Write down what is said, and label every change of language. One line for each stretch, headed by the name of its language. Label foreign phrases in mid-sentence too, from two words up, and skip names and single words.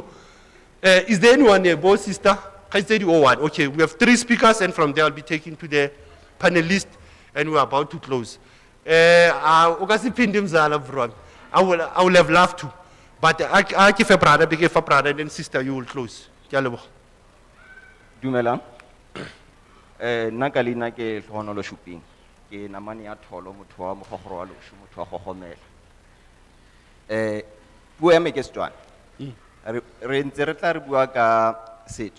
English: Is there anyone here, both sister? Okay, we have 3 speakers, and from there I'll be taking to the panelists, and we're about to close. I will have loved to, but I give a brother, and then sister, you will close.
Tswana: Dumela. Nakalina ke tlhono shopping. Ke namane ya tholo motho wa mogogoro wa losho motho wa gogomela. Puo ya me ke Setswana. Re ntse re tla re bua ka setso.